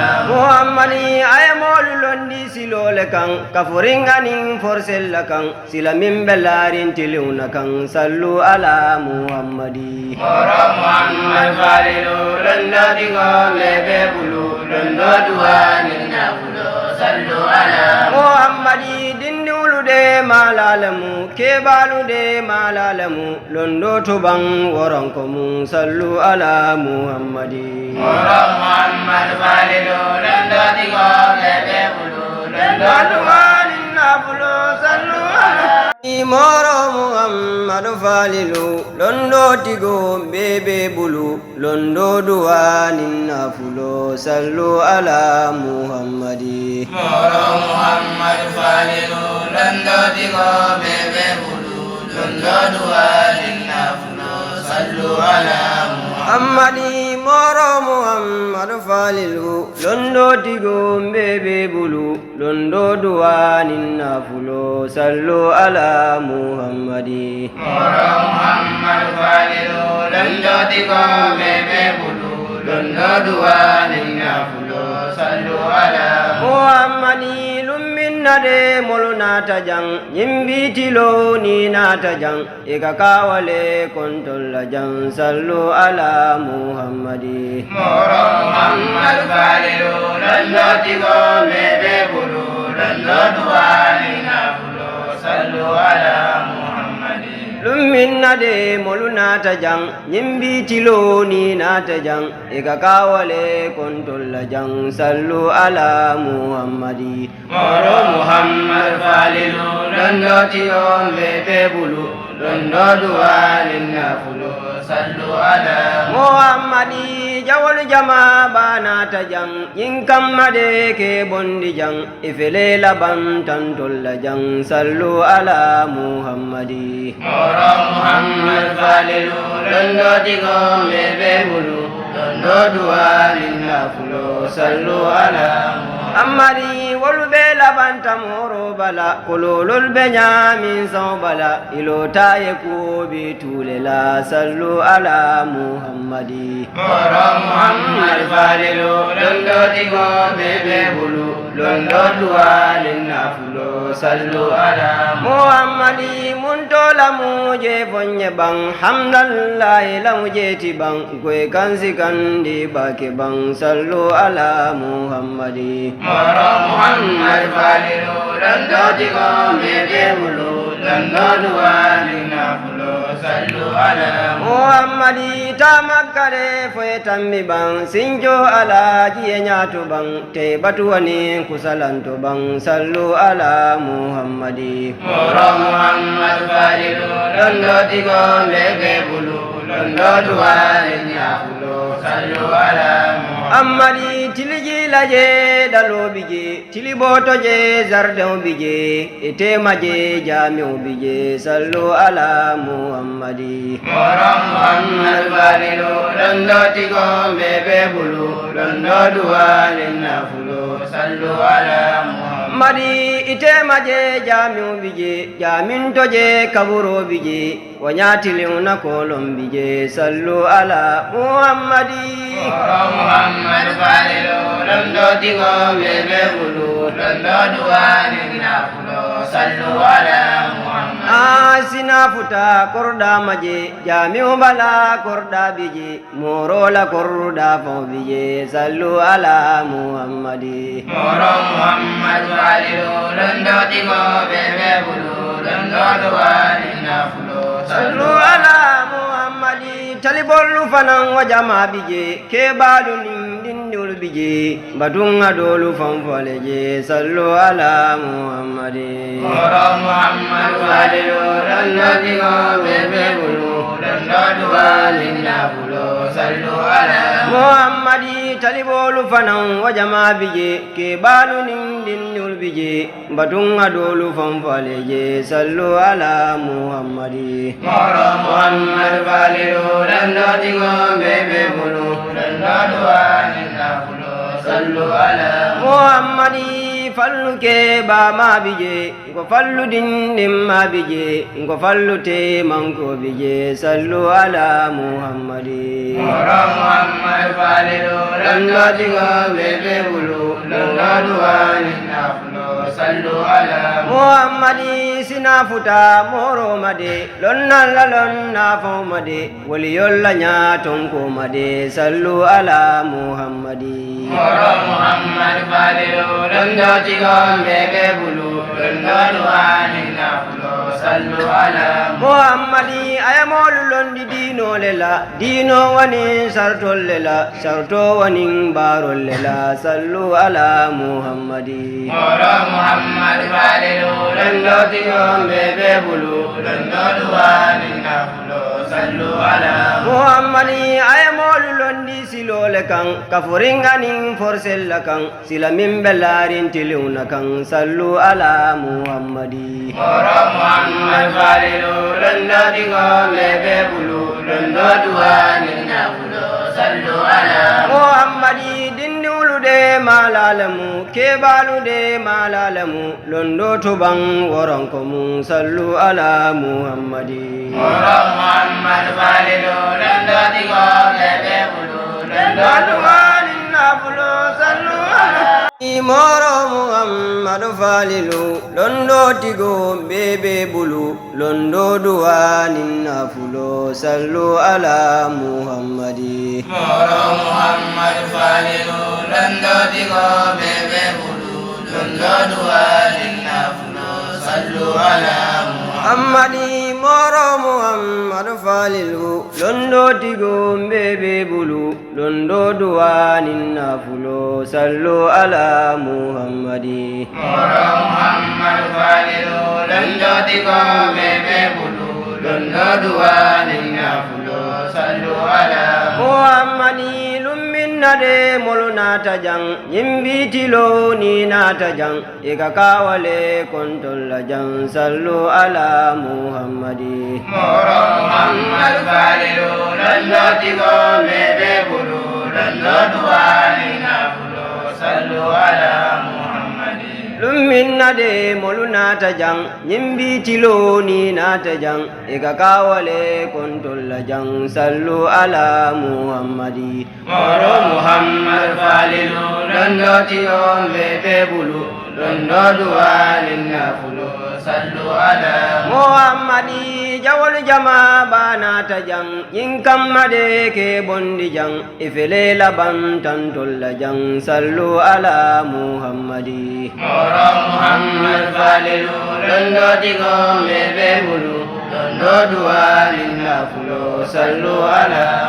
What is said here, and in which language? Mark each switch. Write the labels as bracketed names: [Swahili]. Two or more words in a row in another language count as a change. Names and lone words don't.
[Mandingo] Muhammadi ayamolu londi silole kan kafuringanin forsella kan silamin belarin tiluna kan [Arabic] صلوا على محمد [Mandingo] moro Muhammad Falilu londo tigo mbebe bulu londo duwani nafulo [Arabic] صلوا على [Mandingo] muhammadi dindiwlu de malalamu kebalu de malalamu londo to ban woronko mum [Arabic] صلوا على محمد [Mandingo] moro muhammad falilu londo digo bebe bulu londo duwani nafulo [Arabic] صلوا على [Mandingo] moro muhammad falilu londo tigo bebe bulu londo duwani nafulo [Arabic] صلوا على محمد [Mandingo] moro muhammad falilu londo digo bebe bulu londo duwani nafulo [Arabic] صلوا على [Mandingo] muhammadi moro muhammad falilu londo tigo bebe bulu londo duwani nafulo [Arabic] صلوا على محمد [Mandingo] moro muhammad falilu londo digo bebe bulu londo duwani nafulo [Arabic] صلوا على [Mandingo] muhammadi lumminna de molu nata jang yimbitilo ni nata jang eka kawale kontolla jang [Arabic] صلوا على محمد [Mandingo] moro muhammad falilu londo digo bebe bulu londo duwani nafulo [Arabic] صلوا على محمد [Mandingo] lumminna de molu nata jang yimbitilo ni nata jang eka kawale kontolla jang [Arabic] صلوا على محمد [Mandingo] moro muhammad falilu londo digo bebe bulu londo duwani nafulo [Arabic] صلوا على [Mandingo] muhammadi jawol jama banata jang yinkammade ke bondi jang ifele laban tantolla jang [Arabic] صلوا على محمد [Mandingo] moro muhammad falilu londo digo bebe bulu londo duwani nafulo [Arabic] صلوا على [Mandingo] amari wolu be labanta moro bala kololol be ñamin saw bala ilota ye kuobi tule la [Arabic] صلوا على محمد [Mandingo] moro muhammad falilu londo digo bebe bulu londo duwani nafulo [Arabic] صلوا على [Mandingo] muhammadi muntola muje fonye bang hamdallahi lamujeti bang koye kansi kandi bake bang [Arabic] صلوا على محمد [Mandingo] moro muhammad falilu londo digo bebe bulu londo duwani nafulo [Arabic] صلوا على [Mandingo] muhammadi tamakkare foye tammi bang sinjo ala jiye ñatu bang te batuwani kusalanto bang [Arabic] صلوا على محمد [Mandingo] moro muhammad falilu londo digo bebe bulu londo duwani nafulo [Arabic] صلوا على [Mandingo] ammadi tiliji laje dalobi je tili boto je jardin bi je etema je jamiu bi je [Arabic] صلوا على محمد [Mandingo] moro muhammad falilu londo digo bebe bulu londo duwani nafulo [Arabic] صلوا على [Mandingo] madi itema je jamiu bi je jaminto je kaburo bi je wanyatiliuna kolom bi je [Arabic] صلوا على محمد [Mandingo] moro muhammad falilu londo digo bebe bulu londo duwani nafulo [Arabic] صلوا على [Mandingo] asina futa korda maje jamiu bala korda bije morola korda fo bije [Arabic] صلوا على محمد [Mandingo] moro muhammad falilu londo digo bebe bulu londo duwani nafulo [Arabic] صلوا على محمد [Mandingo] talibolu fanan wajama bije kebalu dindul bije badunga dolu fanfole je [Arabic] صلوا على محمد [Mandingo] moro muhammad falilu londo digo bebe bulu londo duwani nafulo [Arabic] صلوا على [Mandingo] muhammadi talibolu fanan wajama bije kebalu dindul bije badunga dolu fanfole je [Arabic] صلوا على محمد [Mandingo] moro muhammad falilu londo digo bebe bulu londo duwani nafulo [Arabic] صلوا على [Mandingo] muhammadi fallu ke ba ma bije ngo fallu dindim ma bije ngo fallu te manko bije [Arabic] صلوا على محمد [Mandingo] moro muhammad falilu londo digo bebe bulu londo duwani nafulo [Arabic] صلوا على [Mandingo] muhammadi sinafuta moro made lonna la lonna fomade waliyolla nyatonko made [Arabic] صلوا على محمد [Mandingo] moro muhammad falilu londo tigombe be bulu londo duwani nafulo [Arabic] صلوا على [Mandingo] muhammadi ayamolu londi dino lela dino wani sartol lela sarto wani barol lela [Arabic] صلوا على محمد [Mandingo] moro muhammad falilu londo tigombe be bulu londo duwani nafulo [Arabic] صلوا على [Mandingo] muhammadi ayamolu londi silole kan kafuringani forsella kan silamin belarin tiluna kan [Arabic] صلوا على محمد [Mandingo] moro muhammad falilu londo tigombe be bulu londo duwani nafulo [Arabic] صلوا على [Mandingo] muhammadi dindulude malalamu kebalude malalamu londo tuban woronko mun [Arabic] صلوا على محمد [Mandingo] moro muhammad falilu londo tigombe be bulu londo duwani nafulo [Arabic] صلوا على [Mandingo] moro muhammadu falilu londo tigo bebe bulu londo duwani nafulo [Arabic] صلوا على محمد [Mandingo] moro muhammad falilu londo tigombe be bulu londo duwani nafulo [Arabic] صلوا على [Mandingo] muhammadi moro muhammadu falilu londo tigo bebe bulu londo duwani nafulo [Arabic] صلوا على محمد [Mandingo] moro muhammad falilu londo tigombe be bulu londo duwani nafulo [Arabic] صلوا على [Mandingo] muhammadi lumminnade molu nata jang nyimbitilo ni nata jang ika kawale kontolla jang [Arabic] صلوا على محمد [Mandingo] moro muhammad falilu londo tigombe be bulu londo duwani nafulo [Arabic] صلوا على محمد [Mandingo] lumminnade molu nata jang nyimbitilo ni nata jang ika kawale kontolla jang [Arabic] صلوا على محمد [Mandingo] moro muhammad falilu londo tigombe be bulu londo duwani nafulo [Arabic] صلوا على [Mandingo] muhammadi jawol jama banata jang yinkammade ke bondi jang ifele laban tantolla jang [Arabic] صلوا على محمد [Mandingo] moro muhammad falilu londo tigombe be bulu londo duwani nafulo [Arabic] صلوا على